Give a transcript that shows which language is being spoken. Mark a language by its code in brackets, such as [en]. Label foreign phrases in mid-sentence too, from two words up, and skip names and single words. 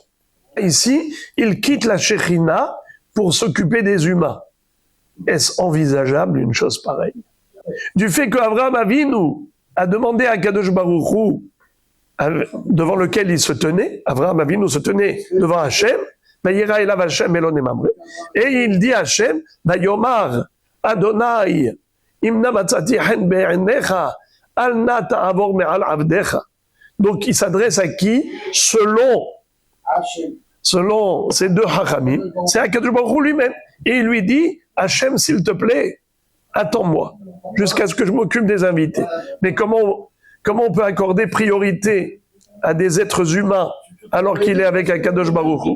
[fr] Ici, il quitte la Shechina pour s'occuper des humains. Est-ce envisageable une chose pareille? Du fait qu'Abraham Avinu a demandé à Kadosh Baruch Hu, devant lequel il se tenait, Abraham Avinu se tenait devant Hachem, [he] וירא אליו השם אלוני ממרא, [fr] et il dit à Hachem, [he] ויאמר אדני אם נא מצאתי חן בעיניך אל נא תעבור מעל עבדך. [fr] Donc il s'adresse à qui? Selon ces deux hachamim, c'est à Kadosh Baruch Hu lui-même. Et il lui dit, Hachem, s'il te plaît, attends-moi, jusqu'à ce que je m'occupe des invités. Mais comment on peut accorder priorité à des êtres humains alors qu'il est avec un Kadosh Baruch Hu?